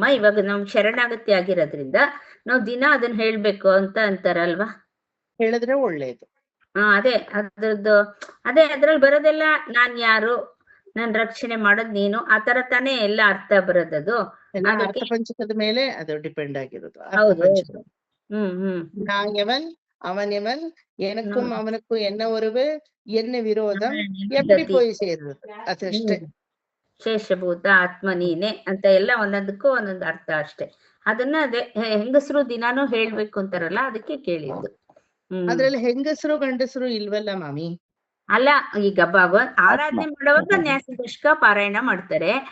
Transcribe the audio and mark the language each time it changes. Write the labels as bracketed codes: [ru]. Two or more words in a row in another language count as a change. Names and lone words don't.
[kn] ಇವಾಗ ನಾವು ಶರಣಾಗತಿ ಆಗಿರೋದ್ರಿಂದ ನಾವು ದಿನ ಅದನ್ನ ಹೇಳ್ಬೇಕು ಅಂತ ಅಂತಾರಲ್ವಾ? ಹೇಳಿದ್ರೆ ಒಳ್ಳೇದು. ಅದೇ ಅದ್ರಲ್ಲಿ ಬರೋದೆಲ್ಲ ನಾನ್ ಯಾರು, ನನ್ ರಕ್ಷಣೆ ಮಾಡೋದ್ ನೀನು, ಆ ತರ ತಾನೇ ಎಲ್ಲ ಅರ್ಥ ಬರೋದದು. ಅರ್ಥ ಪಂಚಕದ ಮೇಲೆ ಅದು ಡಿಪೆಂಡ್ ಆಗಿರೋದು. ಹೌದು. [ta] நான் எவன் அவன் எவன் எனக்கும் அவனுக்கும் என்ன உறவு என்ன விரோதம் எப்படி போய் [kn] ಸೇರುವುದು ಅದಷ್ಟೇ. ಶೇಷಭೂತ ಆತ್ಮ ನೀನೆ ಅಂತ ಎಲ್ಲ ಒಂದೊಂದಕ್ಕೂ ಒಂದೊಂದು ಅರ್ಥ ಅಷ್ಟೇ. ಅದನ್ನ ಅದೇ ಹೆಂಗಸರು ದಿನಾನು ಹೇಳ್ಬೇಕು ಅಂತಾರಲ್ಲ, ಅದಕ್ಕೆ ಕೇಳಿದ್ದು. ಅದ್ರಲ್ಲಿ ಹೆಂಗಸರು ಗಂಡಸರು ಇಲ್ವಲ್ಲ ಮಾಮಿ. ಅಲ್ಲ, ಈಗ ಭಗವಂತ ಆರಾಧನೆ ಮಾಡುವಾಗ ನ್ಯಾಸ ದಶಕ ಪಾರಾಯಣ ಮಾಡ್ತಾರೆ.